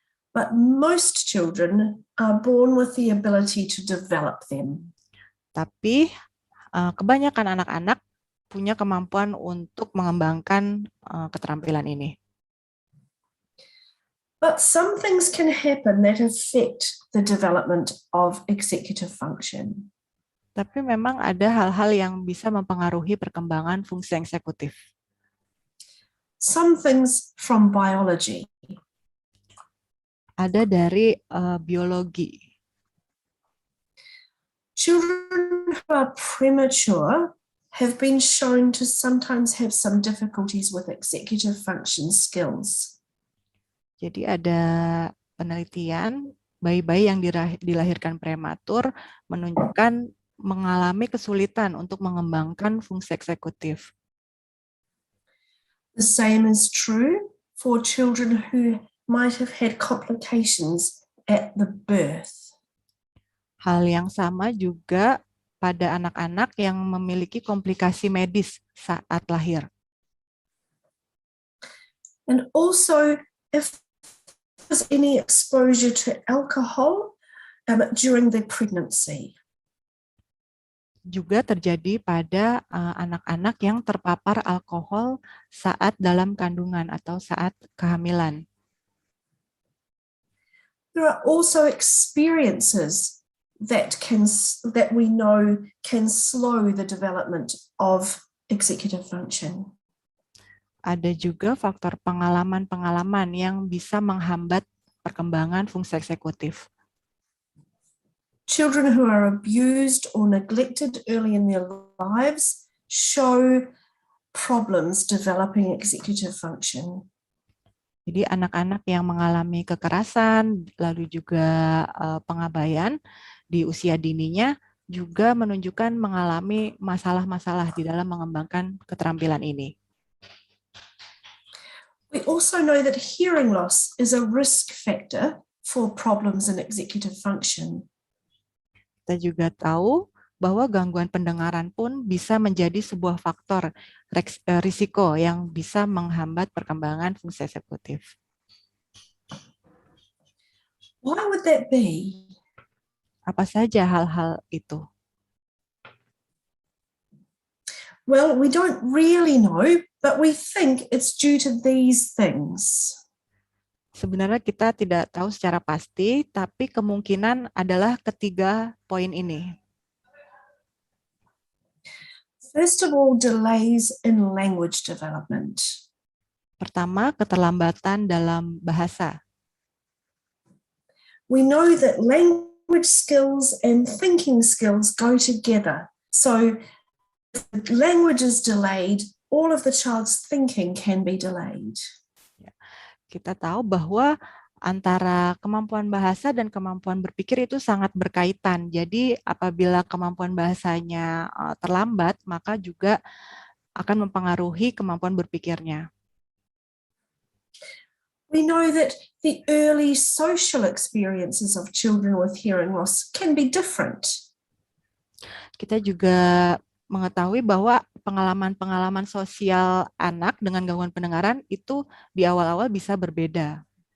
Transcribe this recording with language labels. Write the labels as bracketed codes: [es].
[en] But most children are born with the ability to develop them. [id] Tapi kebanyakan anak-anak punya kemampuan untuk mengembangkan keterampilan ini. [en] But some things can happen that affect the development of executive function. [id] Tapi memang ada hal-hal yang bisa mempengaruhi perkembangan fungsi eksekutif. [en] Some things from biology. [id] Ada dari biologi. [en] Children who are premature have been shown to sometimes have some difficulties with executive function skills. [id] Jadi ada penelitian bayi-bayi yang dilahirkan prematur menunjukkan mengalami kesulitan untuk mengembangkan fungsi eksekutif. [en] The same is true for children who might have had complications at the birth. [id] Hal yang sama juga pada anak-anak yang memiliki komplikasi medis saat lahir. [en] And also, if there's any exposure to alcohol during the pregnancy. [id] Juga terjadi pada anak-anak yang terpapar alkohol saat dalam kandungan atau saat kehamilan. [en] There are also experiences that we know can slow the development of executive function. [id] Ada juga faktor pengalaman-pengalaman yang bisa menghambat perkembangan fungsi eksekutif. [en] Children who are abused or neglected early in their lives show problems developing executive function. [id] Jadi anak-anak yang mengalami kekerasan, lalu juga pengabaian di usia dininya juga menunjukkan mengalami masalah-masalah di dalam mengembangkan keterampilan ini. [en] We also know that hearing loss is a risk factor for problems in executive function. [id] Kita juga tahu bahwa gangguan pendengaran pun bisa menjadi sebuah faktor risiko yang bisa menghambat perkembangan fungsi eksekutif. [en] Why would that be? [id] Apa saja hal-hal itu? [en] Well, we don't really know, but we think it's due to these things. [id] Sebenarnya kita tidak tahu secara pasti, tapi kemungkinan adalah ketiga poin ini. [en] First of all, delays in language development. [id] Pertama, keterlambatan dalam bahasa. [en] We know that language skills and thinking skills go together. So if the language is delayed, all of the child's thinking can be delayed. [id] Kita tahu bahwa antara kemampuan bahasa dan kemampuan berpikir itu sangat berkaitan. Jadi apabila kemampuan bahasanya terlambat, maka juga akan mempengaruhi kemampuan berpikirnya. [en] We know that the early social experiences of children with hearing loss can be different. [id] Kita juga mengetahui bahwa pengalaman-pengalaman sosial anak dengan gangguan pendengaran itu di awal-awal bisa berbeda.